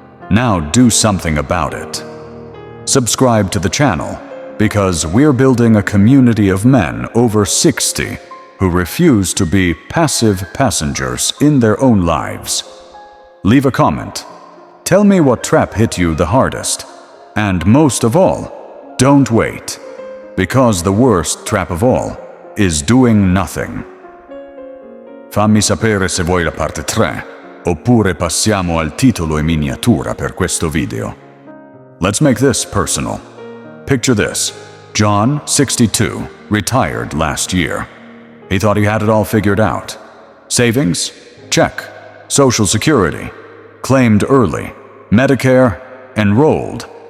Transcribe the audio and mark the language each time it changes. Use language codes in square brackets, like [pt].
[en] Now do something about it. Subscribe to the channel, because we're building a community of men over 60 who refuse to be passive passengers in their own lives. Leave a comment. Tell me what trap hit you the hardest. And most of all, don't wait, because the worst trap of all is doing nothing. [it] Fammi sapere se vuoi la parte 3, oppure passiamo al titolo e miniatura per questo video. [en] Let's make this personal. Picture this. John, 62, retired last year. He thought he had it all figured out. Savings? Check. Social Security? Claimed early. Medicare? Enrolled.